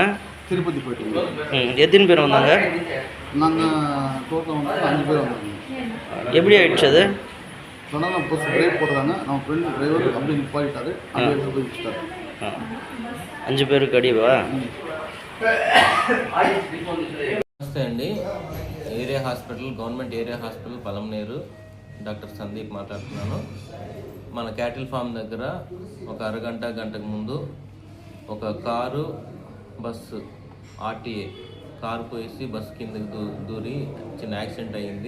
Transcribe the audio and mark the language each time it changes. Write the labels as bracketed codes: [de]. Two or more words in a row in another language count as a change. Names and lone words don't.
[ta] திருப்பதி போயிட்டு. எத்தனை பேர் வந்தாங்க? நாங்கள் டோட்டல் வந்து 5 பேர் வந்தாங்க. எப்படி ஆயிடுச்சு அது? சொன்னால் நம்ம பஸ் பிரேக் போடுறாங்க. நம்ம ஃப்ரெண்ட் டிரைவர் அப்படி நிப்பாட்டிட்டாரு. அப்படியே எடுத்து போய் வச்சுட்டாரு. 5 పేருக்கு అడివా? [te] నమస్తే అండి. ఏరియా హాస్పిటల్, గవర్నమెంట్ ఏరియా హాస్పిటల్ పలమనేరు, డాక్టర్ సందీప్ మాట్లాడుతున్నాను. మన క్యాటిల్ ఫామ్ దగ్గర ఒక గంటకు ముందు ఒక కారు బస్సు ఆర్టీఏ కారు పోయేసి బస్సు కిందకి దూరి చిన్న యాక్సిడెంట్ అయ్యింది.